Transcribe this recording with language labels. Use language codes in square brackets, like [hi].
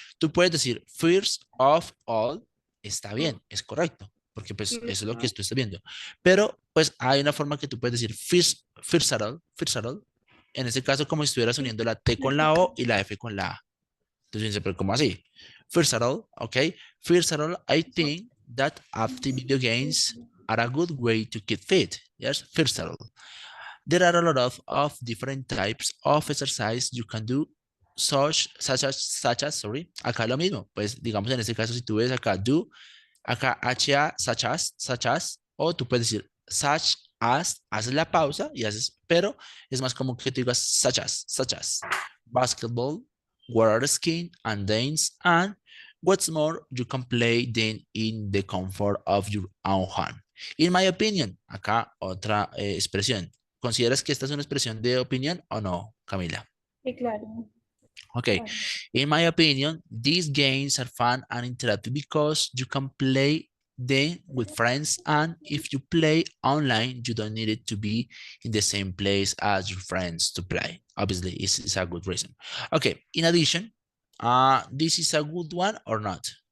[es] Tú puedes decir [en] first of all, [es] está bien, es correcto, porque pues eso es lo que tú estás viendo. Pero pues hay una forma que tú puedes decir [en] first at all. [es] En este caso como si estuvieras sí, uniendo la T con la O y la F con la A. Entonces, pero ¿cómo así? [en] First of all, okay. First of all, I think that active video games are a good way to keep fit. Yes, first of all. There are a lot of different types of exercise you can do, such as, sorry, [es] acá lo mismo. Pues digamos en este caso, si tú ves acá do, acá HA, such as, o tú puedes decir such as, haces la pausa y haces, pero es más como que tú digas [en] such as, basketball, water skiing, and dance, and what's more, you can play them in the comfort of your own home. In my opinion, [es] acá otra expresión. ¿Consideras que esta es una expresión de opinión o no, Camila? sí, claro, [en] Okay, [es] claro. [en] in my opinion, these games are fun and interactive because you can play them with friends, and if you play online, you don't need it to be in the same place as your friends to play. Obviously, it's a good reason. Okay, in addition, this is a good one or not?